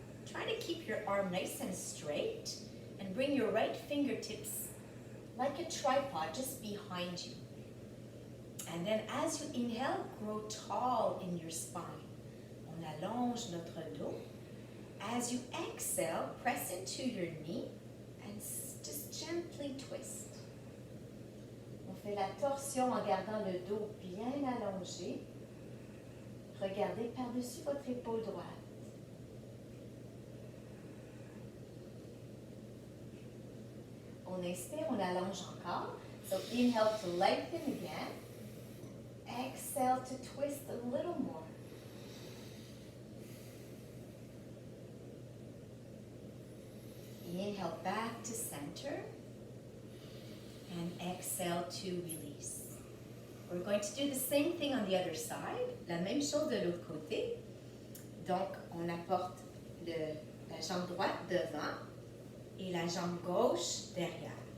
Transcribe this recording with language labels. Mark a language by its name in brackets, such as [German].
[English] Try to keep your arm nice and straight and bring your right fingertips like a tripod just behind you. And then as you inhale, grow tall in your spine. [French] On allonge notre dos. [English] As you exhale, press into your knee and just gently twist. [French] On fait la torsion en gardant le dos bien allongé. Regardez par-dessus votre épaule droite. On inspire, on allonge encore. [English] So inhale to lengthen again. Exhale to twist a little more. Inhale back to center and exhale to release. We're going to do the same thing on the other side. [French] La même chose de l'autre côté. Donc, on apporte la jambe droite devant et la jambe gauche derrière.